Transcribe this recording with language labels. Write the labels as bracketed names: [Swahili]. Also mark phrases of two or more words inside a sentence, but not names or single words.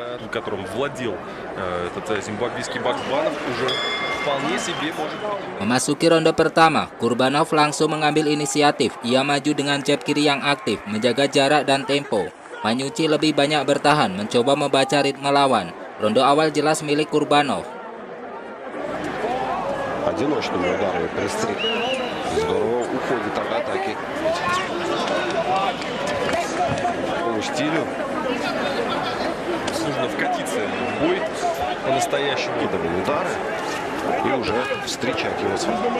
[Indonesian] Memasuki ronde pertama, Kurbanov langsung mengambil inisiatif. Ia maju dengan jab kiri yang aktif, menjaga jarak dan tempo. Manucci lebih banyak bertahan, mencoba membaca ritme lawan. Ronde awal jelas milik Kurbanov. [Russian] Одиночными ударами пристрел. Здорово уходит от атаки. По стилю. Нужно вкатиться в бой по-настоящему. Кидовые удары. И уже встречать его с...